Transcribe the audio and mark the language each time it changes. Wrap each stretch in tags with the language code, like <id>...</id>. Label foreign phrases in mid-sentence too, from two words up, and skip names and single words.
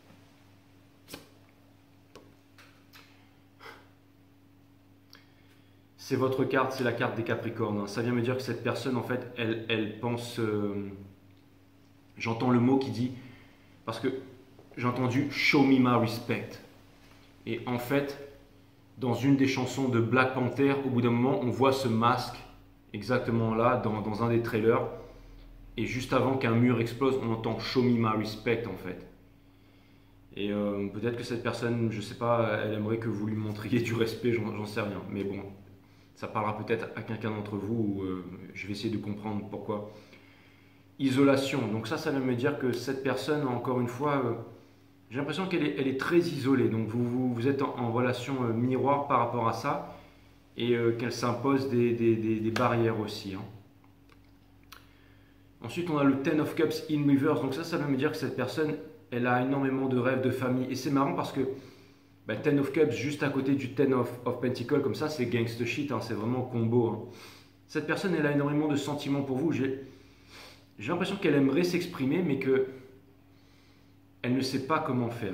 <fr>C'est votre carte, c'est la carte des Capricornes. Hein. Ça vient me dire que cette personne, en fait, elle pense... J'entends le mot qui dit... Parce que j'ai entendu «</fr> <en>Show me my respect ».</en> <fr>Et en fait... Dans une des chansons de Black Panther, au bout d'un moment, on voit ce masque exactement là, dans un des trailers. Et juste avant qu'un mur explose, on entend «</fr> <en>Show me my respect</en> <fr>» en fait. Et peut-être que cette personne, je sais pas, elle aimerait que vous lui montriez du respect, j'en sais rien. Mais bon, Ça parlera peut-être à quelqu'un d'entre vous, je vais essayer de comprendre pourquoi. Isolation, donc ça vient me dire que cette personne, encore une fois, j'ai l'impression qu'elle est très isolée. Donc vous êtes en relation miroir par rapport à ça et qu'elle s'impose des barrières aussi. Hein. Ensuite, on a le</fr> <en>Ten of Cups in reverse.</en> <fr>Donc ça veut me dire que cette personne, elle a énormément de rêves de famille. Et c'est marrant parce que</fr> <en>Ten of Cups,</en> <fr>juste à côté du</fr> <en>Ten of Pentacles,</en> <fr>comme ça, c'est</fr> <en>gangsta shit.</en> <fr>Hein, c'est vraiment combo. Hein. Cette personne, elle a énormément de sentiments pour vous. J'ai l'impression qu'elle aimerait s'exprimer, mais que elle ne sait pas comment faire.</fr>